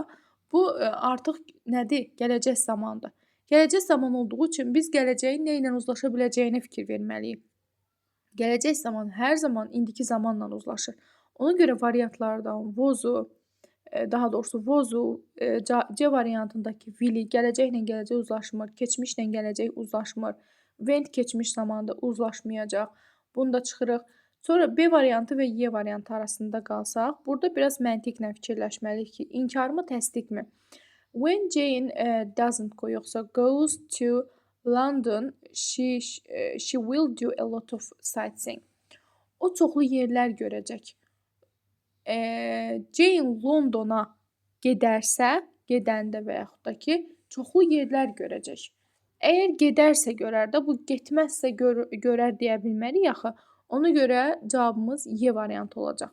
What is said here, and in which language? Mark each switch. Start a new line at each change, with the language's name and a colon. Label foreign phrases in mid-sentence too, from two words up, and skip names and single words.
Azerbaijani: Bu artıq nədir? Gələcək zamandır. Gələcək zaman olduğu üçün biz gələcəyin nə ilə uzlaşa biləcəyinə fikir verməliyik. Gələcək zaman hər zaman indiki zamanla uzlaşır. Ona görə variantlardan was-u, daha doğrusu was-u, C variantındakı will-i gələcəklə gələcək uzlaşmır, keçmişlə gələcək uzlaşmır, went keçmiş zamanda uzlaşmayacaq. Bunu da çıxırıq. Sonra B variantı və Y variantı arasında qalsaq, burada biraz məntiqlə fikirləşməliyik ki, inkarmı, təsdiqmi?
English: When Jane doesn't go yoxsa goes to London, she will do a lot of sightseeing.
Azerbaijani: O çoxlu yerlər görəcək. Jane Londona gedərsə, gedəndə və yaxud da ki, çoxlu yerlər görəcək. Əgər gedərsə görər də, bu getməzsə görər deyə bilmərik axı. Ona görə cavabımız Y variantı olacaq.